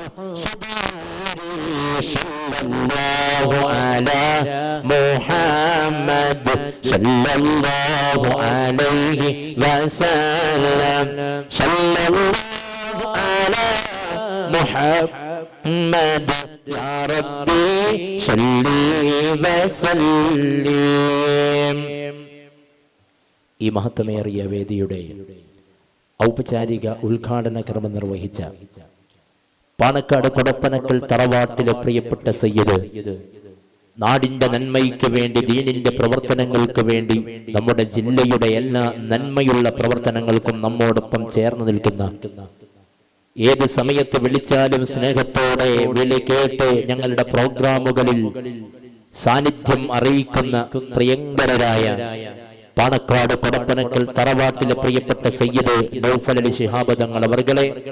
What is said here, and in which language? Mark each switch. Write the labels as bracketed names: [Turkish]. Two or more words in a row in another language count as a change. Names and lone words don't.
[Arabic] صلى الله على محمد صلى الله عليه وسلم صلى الله على محمد يا ربي صل وسلم. [Malayalam] ഈ മഹത്വമേറിയ വേദിയുടെ ഔപചാരിക ഉദ്ഘാടന കർമ്മം നിർവഹിച്ച പാണക്കാട് കൊടപ്പനക്കൽ തറവാട്ടിലെ പ്രിയപ്പെട്ട സയ്യിദ്, നാടിന്റെ നന്മയ്ക്ക് വേണ്ടി, ദീനിന്റെ പ്രവർത്തനങ്ങൾക്ക് വേണ്ടി, നമ്മുടെ ജില്ലയുടെ എല്ലാ നന്മയുള്ള പ്രവർത്തനങ്ങൾക്കും നമ്മോടൊപ്പം ചേർന്ന് നിൽക്കുന്ന, ഏത് സമയത്ത് വിളിച്ചാലും സ്നേഹത്തോടെ വിളി കേട്ട് ഞങ്ങളുടെ പ്രോഗ്രാമുകളിൽ സാന്നിധ്യം അറിയിക്കുന്ന പ്രിയങ്കരരായ പാണക്കാട് കൊടപ്പനക്കൽ തറവാട്ടിലെ പ്രിയപ്പെട്ട സയ്യിദ് നൗഫൽ അലി ശിഹാബ് തങ്ങൾ അവർകളെ,